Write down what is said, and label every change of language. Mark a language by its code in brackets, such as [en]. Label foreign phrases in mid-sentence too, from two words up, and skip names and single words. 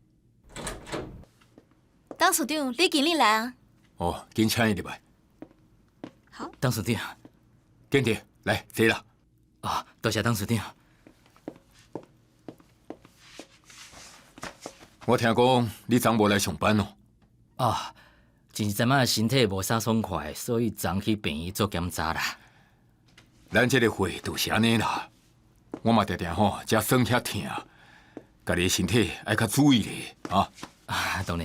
[nan] 董事长，你今日来啊？哦，紧请伊入来。好。董事长，坚持来坐啦。啊，多谢董事长。我听讲你昨无来上班哦。啊，真是昨晚身体无啥爽快，所以昨去病院做检查啦。咱这个会就是安尼啦。我嘛常常吼，遮酸遐疼，家己身体爱较注意咧啊。啊，当然。